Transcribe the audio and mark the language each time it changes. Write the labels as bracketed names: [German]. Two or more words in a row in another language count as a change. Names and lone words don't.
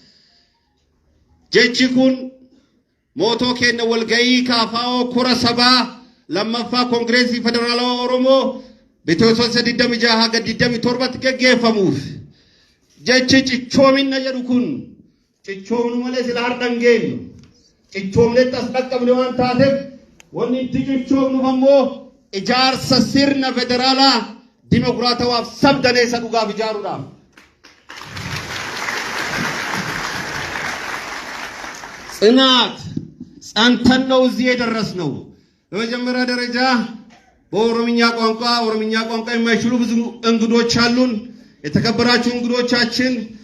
[Oromo] jechi kun mootoo kenna walga'ii kaafaa'oo kora sabaa lammaffaa koongireesii federaalawaa Oromoo bitootessa 26 haga 27 gaggeeffamuuf jechi cichoominna jedhu kun cichoomnu malee sila hardhan geenyu cichoomnetti as dhaqqabne waan taateef wanni itti cichoomnuuf ammoo ijaarsa sirna federaalaa dimokiraatawaaf sabdaneessa dhugaaf ijaaruudhaaf [Amharic] ጽናት ጸንተን ነው እዚህ የደረስነው። በመጀመሪያ ደረጃ በኦሮምኛ ቋንቋ የማይችሉ ብዙ እንግዶች አሉን። የተከበራችሁ እንግዶቻችን